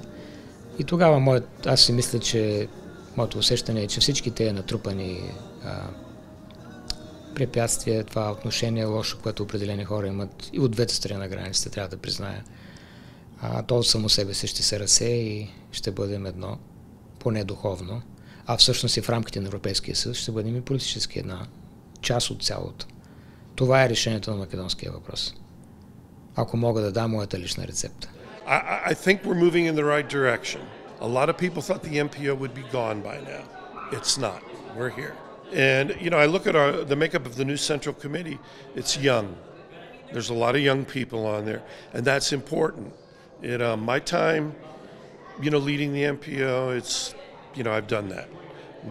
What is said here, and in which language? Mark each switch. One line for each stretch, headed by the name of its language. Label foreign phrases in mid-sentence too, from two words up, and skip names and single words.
Bulgarian: И тогава аз си мисля, че моето усещане е, че всички тези натрупани препятствия, това отношение лошо, което определени хора имат и от двете страни на границата, трябва да призная, то само себе си ще се разсее и ще бъдем едно, поне духовно, а всъщност и в рамките на Европейския съюз ще бъдем и политически една част от цялото. Това е решението на македонския въпрос. Ако мога да дам моята лична рецепта.
English: I think we're moving in the right direction. A lot of people thought the MPO would be gone by now. It's not. We're here. And, you know, I look at the makeup of the new Central Committee. It's young. There's a lot of young people on there, and that's important. In my time, you know, leading the MPO, it's, you know, I've done that.